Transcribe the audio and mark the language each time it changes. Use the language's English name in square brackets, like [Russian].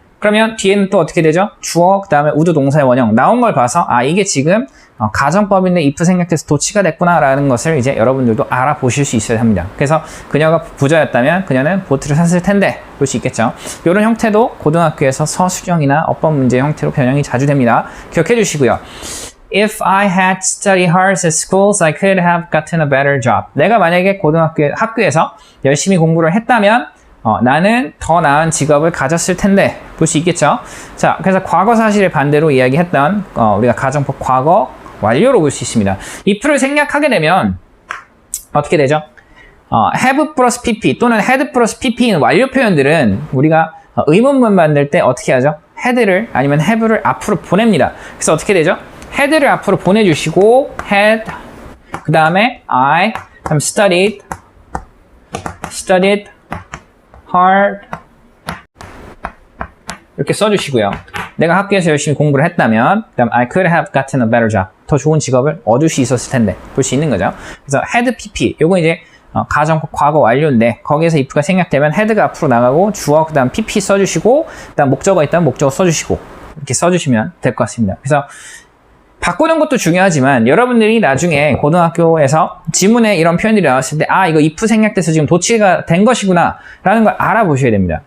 [Korean] 그러면 뒤에는 또 어떻게 되죠? 주어 그 다음에 우드 동사의 원형 나온 걸 봐서 이게 지금 가정법인데 if 생략돼서 도치가 됐구나 라는 것을 이제 여러분들도 알아보실 수 있어야 합니다. 그래서 그녀가 부자였다면 그녀는 보트를 샀을 텐데 볼 수 있겠죠. 이런 형태도 고등학교에서 서술형이나 어법 문제 형태로 변형이 자주 됩니다. 기억해 주시고요. [English] If I had studied hard at schools, I could have gotten a better job. [Korean] 내가 만약에 학교에서 열심히 공부를 했다면 나는 더 나은 직업을 가졌을 텐데 볼 수 있겠죠. 자, 그래서 과거 사실을 반대로 이야기했던 우리가 가정법 과거 완료로 볼 수 있습니다. if를 생략하게 되면 어떻게 되죠? have 플러스 pp 또는 had 플러스 pp인 완료 표현들은 우리가 의문문 만들 때 어떻게 하죠? had를 아니면 have를 앞으로 보냅니다. 그래서 어떻게 되죠? had를 앞으로 보내주시고 had 그 다음에 [English] I have studied hard [Korean] 이렇게 써주시고요. 내가 학교에서 열심히 공부를 했다면 그다음 [English] I could have gotten a better job. [Korean] 더 좋은 직업을 얻을 수 있었을 텐데 볼 수 있는 거죠. 그래서 had pp 요거 이제 가정법 과거 완료인데 거기에서 if가 생략되면 had가 앞으로 나가고 주어 그다음 pp 써주시고 그다음 목적어가 있다면 목적어 써주시고 이렇게 써주시면 될 것 같습니다. 그래서 바꾸는 것도 중요하지만 여러분들이 나중에 고등학교에서 지문에 이런 표현들이 나왔을 때 이거 if 생략돼서 지금 도치가 된 것이구나 라는 걸 알아보셔야 됩니다.